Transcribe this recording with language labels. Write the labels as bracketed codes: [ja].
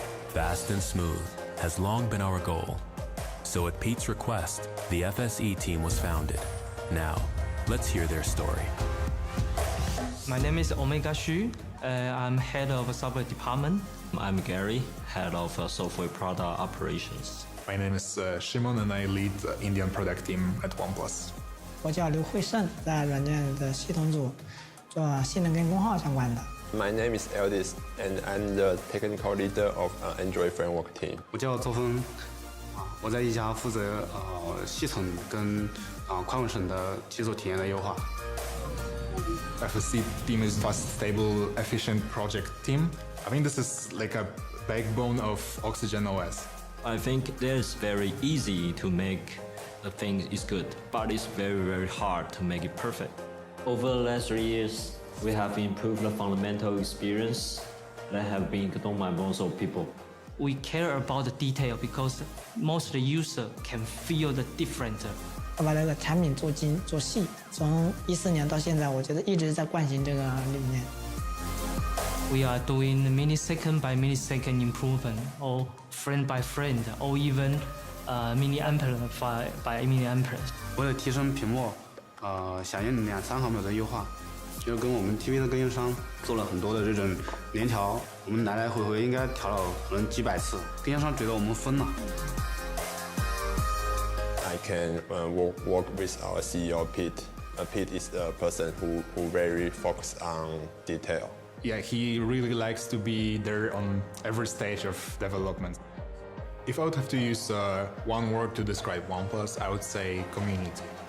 [en] Fast and smooth has long been our goal. So at Pete's request, the FSE team was founded. Now, let's hear their story. My name is Omega Xu. I'm head of software department. I'm Gary, head of software product operations. My name is Shimon and I lead the Indian product team at OnePlus. [zh] 我叫刘慧胜，在软件的系统组做性能跟功耗相关的。 [en] My name is Eldis, and I'm the technical leader of Android framework team. [zh] 我叫周峰，我在一家负责系统跟宽稳省的基础体验的优化。 [en] FSC team is fast, stable, efficient project team. I think this is like a backbone of Oxygen OS. I think it is very easy to make the thing is good, but it's very, very hard to make it perfect. Over the last 3 years, we have improved the fundamental experience that have been ignored by most of people. We care about the detail because most of the user can feel the difference. [zh] 我把这个产品做精做细，从14年到现在，我觉得一直在惯行这个理念。 [en] We are doing millisecond by millisecond improvement, or frame by frame, or even milliampere by milliampere. [zh] 为了提升屏幕响应2-3毫秒的优化，就跟我们 TV 的供应商做了很多的这种联调，我们来来回回应该调了可能几百次，供应商觉得我们疯了。 [en] I can work with our CEO Pete. Pete is a person who very focused on detail. Yeah, he really likes to be there on every stage of development. If I would have to use one word to describe OnePlus, I would say community.